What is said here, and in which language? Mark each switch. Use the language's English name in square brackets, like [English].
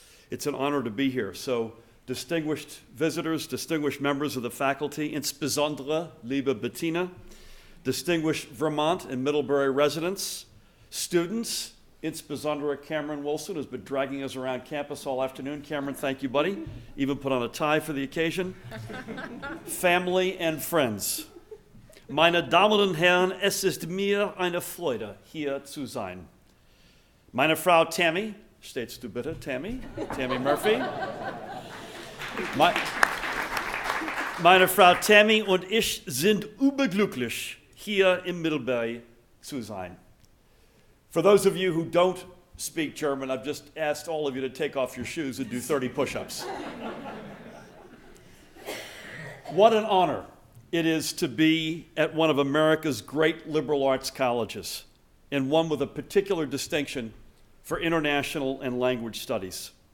[English] It's an honor to be here. So distinguished visitors, distinguished members of the faculty, [German] insbesondere liebe Bettina, [English] distinguished Vermont and Middlebury residents, students, [German] insbesondere [English] Cameron Wilson, who's been dragging us around campus all afternoon. Cameron, thank you, buddy. Even put on a tie for the occasion. Family and friends. [German] Meine Damen und Herren, es ist mir eine Freude, hier zu sein. Meine Frau Tammy, stellst du bitte, Tammy Murphy. Meine Frau Tammy und ich sind überglücklich, hier in Middlebury zu sein. [English] For those of you who don't speak German, I've just asked all of you to take off your shoes and do 30 push-ups. What an honor it is to be at one of America's great liberal arts colleges, and one with a particular distinction for international and language studies.